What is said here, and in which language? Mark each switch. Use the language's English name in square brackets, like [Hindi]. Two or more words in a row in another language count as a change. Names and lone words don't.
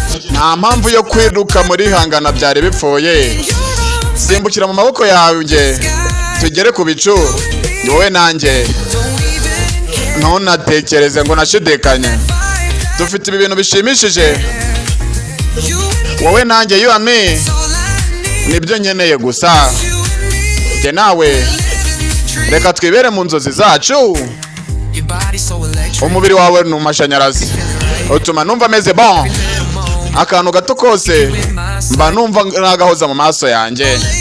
[Kinyarwanda] Nta mpamvu yo kwiruka muri hangana byari bipfuye. Simbukira mu maboko yanjye, tugere ku bicu, wowe nanjye. Ntunatekereze ngo nashidikanye. Dufite ibi bintu bishimishije. Wowe nanjye, [English] you and me. [Kinyarwanda] Nibyo nkeneye gusa. Njye nawe, reka twibere mu nzozi zacu. Umubiri wawe ni amashanyarazi, utuma numva meze bon. Akantu gato kose, mba numva nagahoza mu maso yanjye.